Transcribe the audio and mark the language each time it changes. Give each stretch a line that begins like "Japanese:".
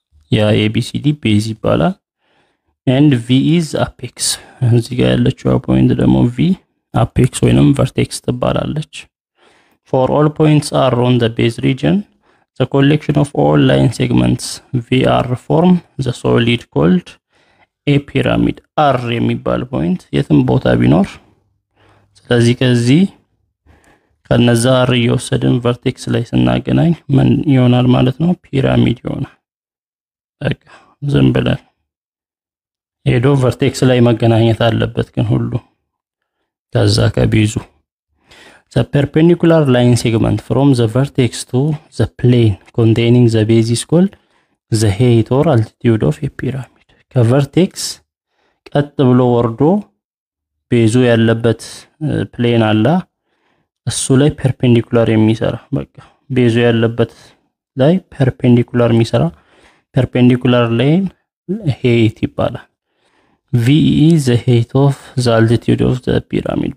Amharic: ያ ABCD ቤዝ ይባላል።
English: and V is apex
Amharic: እዚህ ጋር ያለችው ፖይንት ደግሞ V apex ወይንም vertex ትባላለች።
English: for all points are on the base region the collection of all line segments VR form the solid called a pyramid.
Amharic: R የሚባል ፖይንት የትም ቦታ ቢኖር ስለዚህ ከዚህ ከነዛ R እየወሰድን vertex ላይ ስናገናኝ ምን ይሆናል ማለት ነው? ፒራሚድ ይሆናል። በቃ ዝም ብለን ሄዶ vertex ላይ መገናኘት አለበት ግን ሁሉ ከዛ ከቤዙ
English: the perpendicular line segment from the vertex to the plane containing the base is called the height or altitude of a pyramid.
Amharic: ከቨርቴክስ ቀጥ ብሎ ወርዶ ቤዙ ያለበት ፕሌን አለ እሱ ላይ ፐርፔንዲኩላር የሚሰራ በቃ ቤዙ ያለበት ላይ ፐርፔንዲኩላር የሚሰራ ፐርፔንዲኩላር ላይን height ይባላል።
English: V is the height of the altitude of the pyramid.